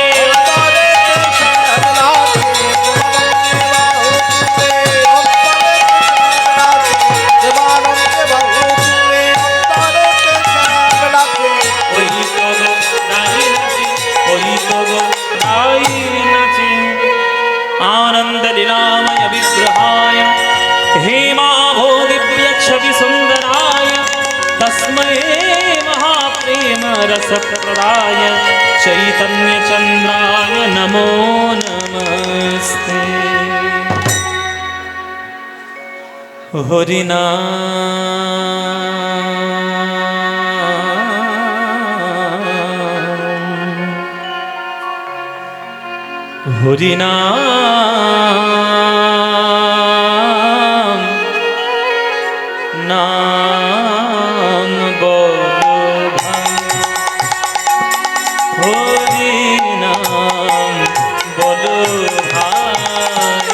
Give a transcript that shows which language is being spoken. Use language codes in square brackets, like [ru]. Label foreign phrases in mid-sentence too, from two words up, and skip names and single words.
[bn] অন্তরেতে শ্যাম নাচে প্রেমানন্দে বাহু তুলে অন্তরেতে শ্যাম নাচে প্রেমানন্দে বাহু তুলে অন্তরেতে শ্যাম নাচে ওই তো গো রাই নাচে, ওই তো গো রাই নাচে। [sa] आनंद लीलामय विग्रहाय हेमाभो दिव्य छवि सुंदराय तस्मै महाप्रेम रस प्रदाय चैतन्य चंद्राय नमो नमस्ते। [bn] हरिना হরিনাম নাম বলো ভাই, হরিনাম বলো ভাই,